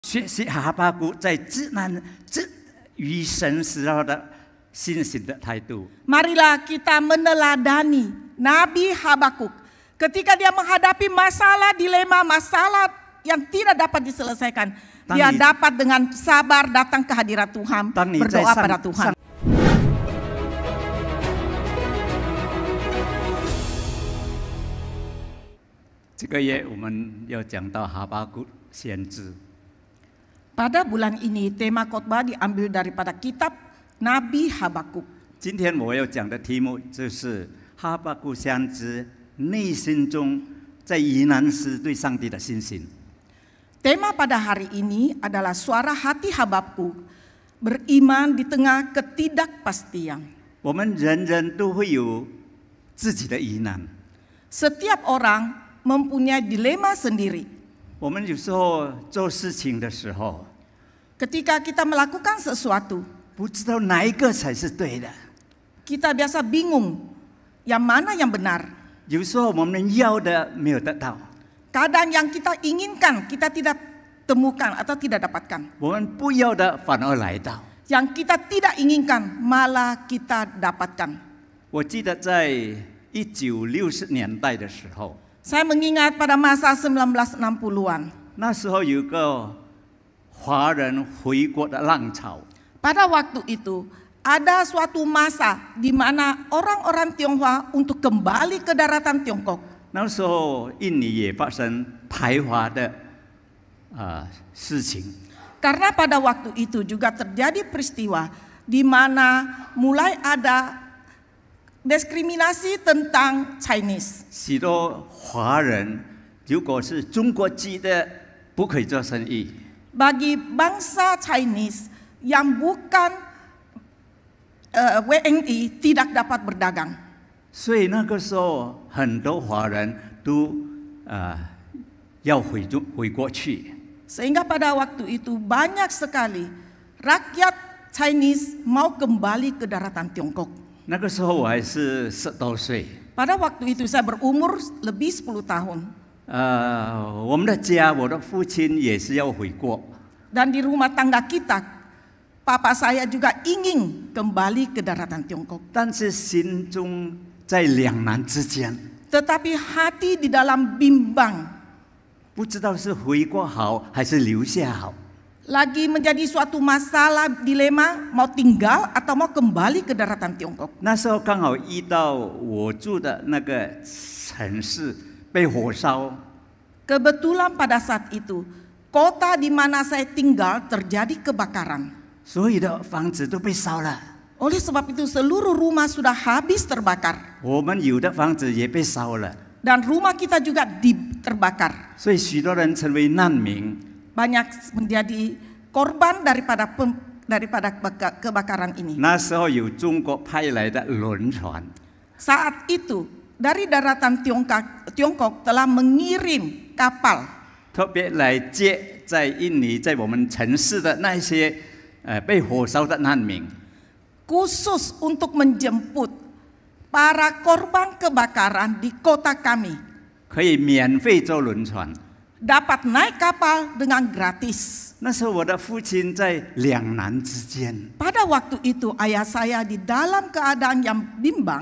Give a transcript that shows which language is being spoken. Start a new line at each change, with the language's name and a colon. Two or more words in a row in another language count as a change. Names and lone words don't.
Chinese: 学习哈巴谷在与神时候的信心的态度。
Indonesian: Marilah kita meneladani Nabi Habakuk ketika dia menghadapi masalah, dilema, masalah yang tidak dapat diselesaikan. Dia dapat dengan sabar datang ke hadirat Tuhan, berdoa pada Tuhan.
Chinese: 这个月我们要讲到哈巴谷先知。
Indonesian: Pada bulan ini tema khotbah diambil daripada kitab Nabi Habakuk.
Chinese: 今天我要讲的题目就是哈巴谷先知内心中在疑难时对上帝的信心。
Indonesian: Tema pada hari ini adalah suara hati Habakuk beriman di tengah ketidakpastian.
Chinese: 我们人人都会有自己的疑难。
Indonesian: Setiap orang mempunyai dilema sendiri.
Chinese: 我们有时候做事情的时候，
Indonesian: Ketika kita melakukan sesuatu,
Chinese: 不知道哪一个才是对的。
Indonesian: kita biasa bingung yang mana yang benar.
Chinese: 有时候我们要的没有得到，
Indonesian: Kadang yang kita inginkan kita tidak temukan atau tidak dapatkan.
Chinese: 我们不要的反而来到。
Indonesian: Yang kita tidak inginkan malah kita dapatkan.
Chinese: 我记得在1960年代的时候，
Indonesian: Saya mengingat pada masa 1960-an.
Chinese: 那时候有个华人回国的浪潮。
Indonesian: Pada waktu itu ada suatu masa di mana orang-orang Tionghoa untuk kembali ke daratan Tiongkok.
Chinese: 那时候印尼也发生排华的事情。
Indonesian: Karena pada waktu itu juga terjadi peristiwa di mana mulai ada diskriminasi tentang Chinese.
Chinese: 许多华人如果是中国籍的，不可以做生意。
Indonesian: Bagi bangsa Chinese yang bukan WNI tidak dapat berdagang.
Chinese: 所以那个时候很多华人都要回国去。
Indonesian: Sehingga pada waktu itu banyak sekali rakyat Chinese mau kembali ke daratan Tiongkok.
Chinese: 那个时候我还是10多岁。
Indonesian: Pada waktu itu saya berumur lebih 10 tahun.
Chinese: 我们的家，我的父亲也是要回国。
Indonesian: Dan di rumah tangga kita, papa saya juga ingin kembali ke daratan Tiongkok.
Chinese: 但是心中在两难之间，
Indonesian: Tetapi hati di dalam bimbang,
Chinese: 不知道是回国好还是留下好。
Indonesian: lagi menjadi suatu masalah dilema mau tinggal atau mau kembali ke daratan Tiongkok.
Chinese: 那时候刚好遇到我住的那个城市被火烧，
Indonesian: Kebetulan pada saat itu kota di mana saya tinggal terjadi kebakaran.
Chinese: 所有的房子都被烧了。
Indonesian: Oleh sebab itu seluruh rumah sudah habis terbakar
Chinese: 我们有的房子也被烧了，
Indonesian: dan rumah kita juga terbakar.
Chinese: 所以许多人成为难民。
Indonesian: Banyak menjadi korban daripada kebakaran ini.
Chinese: 那时候有中国派来的轮船，
Indonesian: Saat itu dari daratan Tiongkok telah mengirim kapal
Chinese: 特别来接在印尼在我们城市的那些被火烧的难民。
Indonesian: khusus untuk menjemput para korban kebakaran di kota kami.
Chinese: 可以免费坐轮船。
Indonesian: Dapat naik kapal dengan gratis.
Chinese: 那时候我的父亲在两难之间，
Indonesian: Pada waktu itu ayah saya di dalam keadaan yang bimbang.